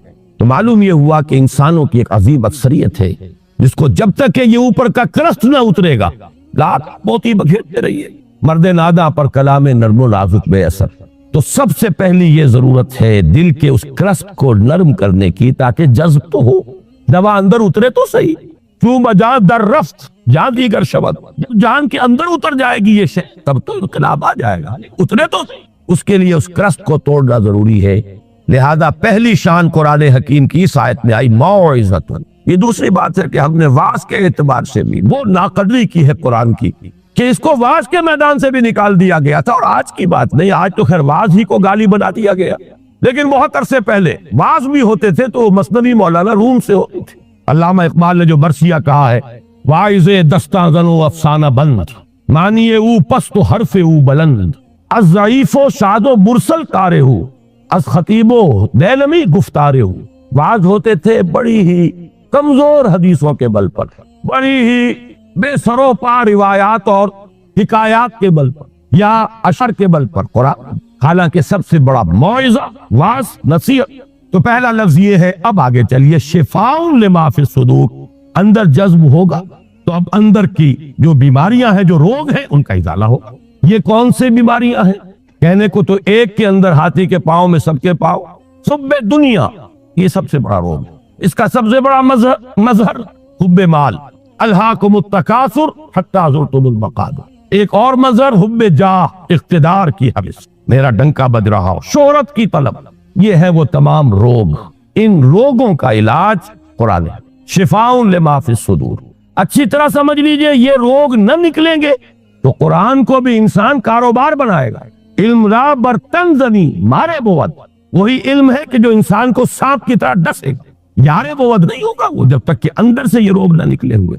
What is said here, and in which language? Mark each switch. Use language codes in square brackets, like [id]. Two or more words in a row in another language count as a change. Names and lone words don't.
[ur] تو معلوم یہ ہوا کہ انسانوں کی ایک عظیم اکثریت ہے جس کو جب تک کہ یہ اوپر کا کرسٹ نہ اترے گا، لات موتی بکھیرتے رہیے، مرد ناداں پر کلام نرم و نازک بے اثر۔ تو سب سے پہلی یہ ضرورت ہے دل کے اس کرسٹ کو نرم کرنے کی، تاکہ جذب تو ہو، دوا اندر اترے تو صحیح۔ [fa] چوں بجا در رفت جان دیگر شبد، [ur] جب جان کے اندر اتر جائے گی یہ شے تب تو انقلاب آ جائے گا، اترے تو اس کے لیے اس کرست کو توڑنا ضروری ہے۔ لہذا پہلی شان قرآن حکیم کی اس آیت میں آئی موعظۃ۔ یہ دوسری بات ہے کہ ہم نے واعظ کے اعتبار سے بھی وہ ناقدری کی ہے قرآن کی کہ اس کو واعظ کے میدان سے بھی نکال دیا گیا تھا، اور آج کی بات نہیں، آج تو خیر واعظ ہی کو گالی بنا دیا گیا، لیکن بہت عرصے پہلے واعظ بھی ہوتے تھے تو مثنوی مولانا روم سے ہوتی تھی۔ علامہ اقبال نے جو برسیہ کہا ہے، [fa] واعظ دستاں زنو افسانہ بند، معنی او پست و حرف او بلند، از ضعیف و شاد و مرسل کارے ہو، از خطیب و دیلمی گفتارے ہو۔ [ur] واعظ ہوتے تھے بڑی ہی کمزور حدیثوں کے بل پر، بڑی ہی بے سرو پا روایات اور حکایات کے بل پر یا اشر کے بل پر قرآن، حالانکہ سب سے بڑا موعظہ واعظ نصیحت۔ تو پہلا لفظ یہ ہے۔ اب آگے چلیے، [ar] شفاء لما فی الصدور، [ur] اندر جذب ہوگا تو اب اندر کی جو بیماریاں ہیں، جو روگ ہیں، ان کا ازالہ ہوگا۔ یہ کون سے بیماریاں ہیں؟ کہنے کو تو ایک کے اندر ہاتھی کے پاؤں میں سب کے پاؤں، حب دنیا، یہ سب سے بڑا روگ ہے۔ اس کا سب سے بڑا مظہر حب مال، [ar] الہاکم التکاثر حتی زرتم المقابر۔ [ur] ایک اور مظہر حب جاہ، اقتدار کی حوث، میرا ڈنکا بج رہا ہو، شہرت کی طلب۔ یہ ہے وہ تمام روگ، ان روگوں کا علاج قرآن ہے۔ [ar] شفاء لما فی الصدور، [ur] اچھی طرح سمجھ لیجئے، یہ روگ نہ نکلیں گے تو قرآن کو بھی انسان کاروبار بنائے گا۔ [fa] علم را برتن زنی مارے بود، [ur] وہی علم ہے کہ جو انسان کو سانپ کی طرح ڈسے گا، [fa] یارے بود [ur] نہیں ہوگا وہ جب تک کہ اندر سے یہ روگ نہ نکلے ہوئے۔